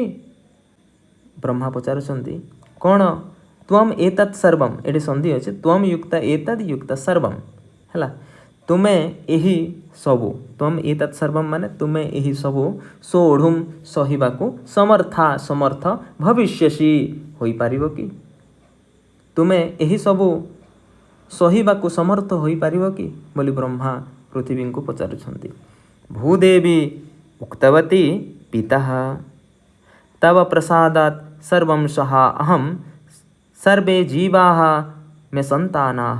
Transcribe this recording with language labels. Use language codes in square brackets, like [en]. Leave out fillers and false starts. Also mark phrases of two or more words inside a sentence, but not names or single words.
[or] ବ୍ରହ୍ମା ପଚାରୁଛନ୍ତି କ'ଣ [sa] त्वम् एतत् सर्वं, [or] ଏଠି ସନ୍ଧି ଅଛି, [sa] त्वम् युक्त एतद् युक्त सर्वं [or] ହେଲା, ତୁମେ ଏହି ସବୁ, [sa] त्वम् एतत् सर्वं [or] ମାନେ ତୁମେ ଏହି ସବୁ सोढुं ସହିବାକୁ ସମର୍ଥା ସମର୍ଥ ଭବିଷ୍ୟସି ହୋଇପାରିବ କି, ତୁମେ ଏହି ସବୁ ସହିବାକୁ ସମର୍ଥ ହୋଇପାରିବ କି ବୋଲି ବ୍ରହ୍ମା ପୃଥିବୀଙ୍କୁ ପଚାରୁଛନ୍ତି। [sa] ଭୂଦେବୀ ଉକ୍ତବତୀ ପିତଃ ତବ ପ୍ରସାଦାତ୍ ସର୍ବଂ ସହା ଅହଂ ସର୍ବେ ଜୀବାଃ ମେ ସନ୍ତାନାଃ।